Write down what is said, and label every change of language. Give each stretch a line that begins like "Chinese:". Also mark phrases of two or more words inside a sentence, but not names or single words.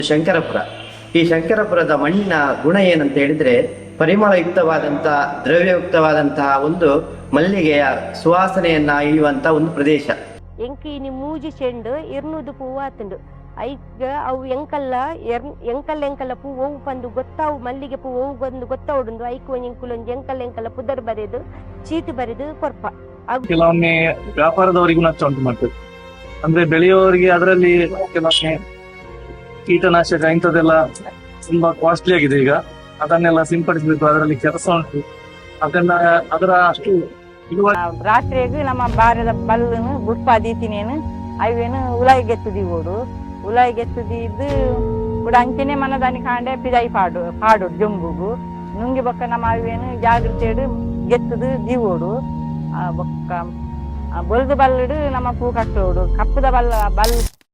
Kannada: ಶಂಕರಪುರ. ಈ ಶಂಕರಪುರದ ಮಣ್ಣಿನ ಗುಣ ಏನಂತ ಹೇಳಿದ್ರೆ ಪರಿಮಳಯುಕ್ತವಾದಂತಹ ದ್ರವ್ಯಯುಕ್ತವಾದಂತಹ ಒಂದು ಮಲ್ಲಿಗೆಯ ಸುವಾಸನೆಯನ್ನ ಇಯುವಂತ ಒಂದು ಪ್ರದೇಶ.
Tulu: ಎಂಕಿನಿ ಮೂಜಿ ಚೆಂಡು ಇರ್ನುದು ಪೂವು ಆತುಂಡು ಐಗ ಅವು ಎಂಕಲ್ಲ ಪೂ ಓವು ಪಂದು ಗೊತ್ತಾವು ಮಲ್ಲಿಗೆ ಪೂ ಓವು ಬಂದು ಗೊತ್ತಾವುಡುಂಡು ಐಕು ಎಂಕುಲೊಂದು ಎಂಕಲ್ಲ ಪುದರ್ ಬರೆದು ಚೀಟಿ ಬರೆದು ಕೊರ್ಪ.
Kannada: ಕೆಲವೊಮ್ಮೆ ವ್ಯಾಪಾರದವರಿಗೂ ನಷ್ಟ ಉಂಟು ಮಾಡ್ತದೆ. ಅಂದ್ರೆ ಬೆಳೆಯುವವರಿಗೆ ಅದರಲ್ಲಿ ಕೆಲವೊಮ್ಮೆ ಕೀಟನಾಶಕ ಇಂಥದ್ದೆಲ್ಲ ತುಂಬಾ ಕಾಸ್ಟ್ಲಿ ಆಗಿದೆ. ಈಗ ಅದನ್ನೆಲ್ಲ ಸಿಂಪಡಿಸಬೇಕು, ಅದರಲ್ಲಿ ಕೆಲಸ ಉಂಟು. ಅದರ ಅಷ್ಟು
Tulu: ರಾತ್ರಿಯಾಗಿ ನಮ್ಮ ಬಾರದ ಬಲ್ಲನು ಬುಟ್ಪಾದೀತಿನೇನು ಅವೇನು ಉಲಾಯಿ ಗೆತ್ತುದಿವೋಡು ಉಲಾಯಿ ಗೆತ್ತುದಿದ್ದು ಕೂಡ ಅಂಚನೆ ಮನದಾನಿ ಕಾಂಡೆ ಪಿದಾಯಿ ಪಾಡು ಜಂಬುಗು ನುಂಗಿ ಬೊಕ್ಕ ನಮ್ಮ ಅವೇನು ಜಾಗ್ರತೆ ಗೆತ್ತದು ದಿವೋಡು ಬೊಕ್ಕ ಬೊಲ್ದು ಬಲ್ಲಡು ನಮ್ಮ ಪೂ ಕಟ್ಟೋಡು ಕಪ್ಪದ ಬಲ್ಲ